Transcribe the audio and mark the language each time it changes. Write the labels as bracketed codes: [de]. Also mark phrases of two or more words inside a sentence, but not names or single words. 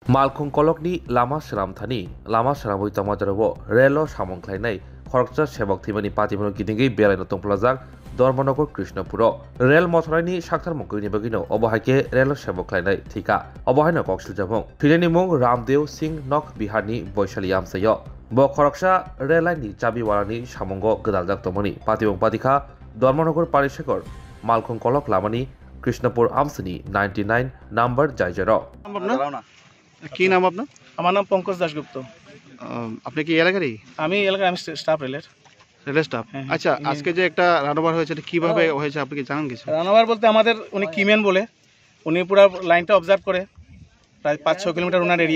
[trp] मालखुं कलकनि लामा सोरामथानि लामा सोरामबै तमाजारावो रेल सामंख्लायनाय खरकचा सेबक थैमानि पातिमनो गिदिंगै बेलायनो तंफ्लाजाक धर्मनगर कृष्णपुर रेल मथराइनि साक्थार मुंखैनि बगिनो अबहायके रेल सेबकलायनाय थिका अबहायनो कक्सिलजामुं थैनायनि मुं रामदेव सिंह नक बिहारनि बैशाली आमसायो ब खरकचा रेल लाइननि चाबिवालानि सामंग गोदालजाक तमनि पातिमं पातिखा धर्मनगर पारिशेखर मालखुं कलक लामानि कृष्णपुर आमसनि 99 नाम्बार जायजारो। [bn] কি নাম আপনার? আমার নাম পঙ্কজ দাশগুপ্ত। আপনি কি এলাকারই? আমি স্টাফ রেলের স্টাফ। আচ্ছা, আজকে যে একটা রানওভার হয়েছে এটা কিভাবে হয়েছে আপনি কি জানেন কিছু? রানওভার বলতে আমাদের উনি কিমেন বলে উনি পুরো লাইনটা অবজার্ভ করে প্রায় 5-6 কিলোমিটার ওনার এরিয়া।